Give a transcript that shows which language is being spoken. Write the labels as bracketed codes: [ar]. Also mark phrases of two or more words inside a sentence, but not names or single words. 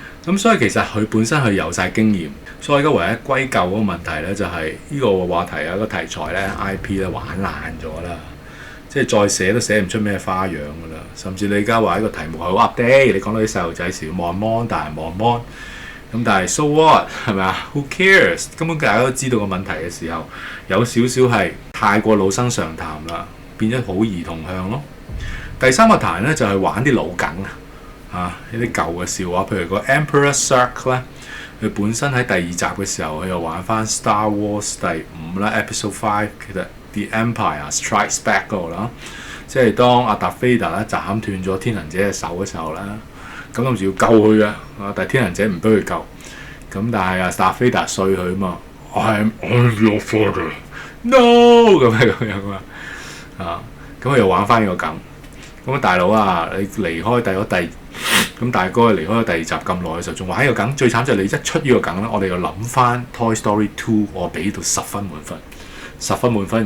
[yue] 咁所以其實佢本身佢有晒經驗，所以而家唯一歸咎嗰個問題咧就係呢個話題啊、個題材咧 IP 咧玩爛咗啦，即係再寫都寫唔出咩花樣噶啦。甚至你而家話呢個題目係好 update，你講到啲細路仔時望 mon，大人望 mon，咁但係 [en] so what [yue] 係咪啊 ？ [en] Who cares？ [yue] 根本大家都知道個問題嘅時候，有少少係太過老生常談啦，變咗好兒童向咯。第三個彈咧就係玩啲老梗啊，呢啲舊嘅笑話，譬如個 Emperor Cirque 咧，佢本身喺第二集嘅時候，佢又玩翻 Star Wars 第5啦 Episode 5，其實 The Empire Strikes Back 嗰度啦，即係當阿達菲達咧斬斷咗天行者嘅手嘅時候咧，咁諗住要救佢嘅，但係天行者唔俾佢救，咁但係阿達菲達碎佢啊嘛 ， [en] I'm your father，no [yue] 咁樣啊，咁佢又玩翻呢個梗。咁啊，大佬啊，你離開咁大哥離開咗第二集咁耐嘅時候，仲玩呢個梗，最慘就係你一出呢個梗咧，我哋又諗翻 Toy Story 2，我俾到10分滿分，10分滿分。